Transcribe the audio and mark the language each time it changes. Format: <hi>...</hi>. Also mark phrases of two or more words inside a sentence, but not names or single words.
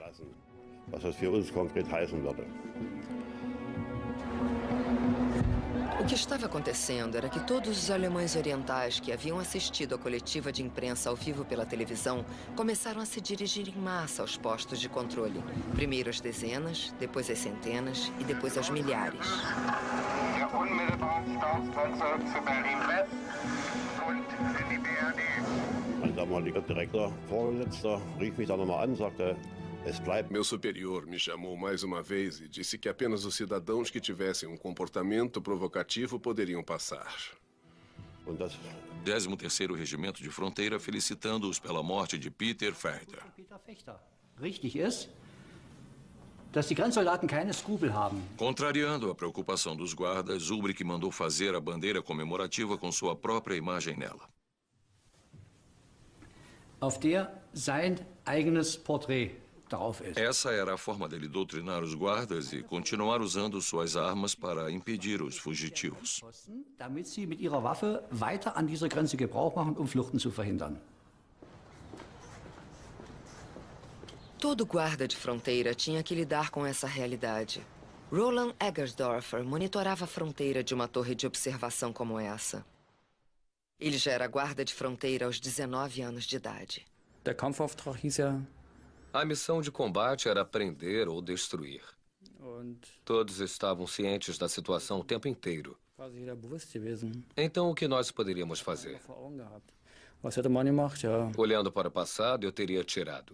<pt>O que estava acontecendo era que todos os alemães orientais que haviam assistido à coletiva de imprensa ao vivo pela televisão começaram a se dirigir em massa aos postos de controle. Primeiro às dezenas, depois às centenas e depois aos milhares.</pt> <de>Mein damaliger Direktor, Vorgesetzter, rief mich dann nochmal an, sagte:</de> <pt>Meu superior me chamou mais uma vez e disse que apenas os cidadãos que tivessem um comportamento provocativo poderiam passar. 13º Regimento de Fronteira felicitando-os pela morte de Peter Fechter.</pt> <de>Richtig ist, dass die Grenzsoldaten keine Skrupel haben.</de> <pt>Contrariando a preocupação dos guardas, Ulbricht mandou fazer a bandeira comemorativa com sua própria imagem nela.</pt> <de>Auf der sein eigenes Porträt.</de> <pt>Essa era a forma dele doutrinar os guardas e continuar usando suas armas para impedir os fugitivos.</pt> <de>Damit sie mit ihrer Waffe weiter an dieser Grenze Gebrauch machen, Fluchten zu verhindern.</de> <pt>Todo guarda de fronteira tinha que lidar com essa realidade. Roland Eggersdorfer monitorava a fronteira de uma torre de observação como essa. Ele já era guarda de fronteira aos 19 anos de idade.</pt> <de>Der Kampfauftrag hieß ja...</de> <pt>A missão de combate era prender ou destruir. Todos estavam cientes da situação o tempo inteiro. Então, o que nós poderíamos fazer? Olhando para o passado, eu teria tirado.</pt>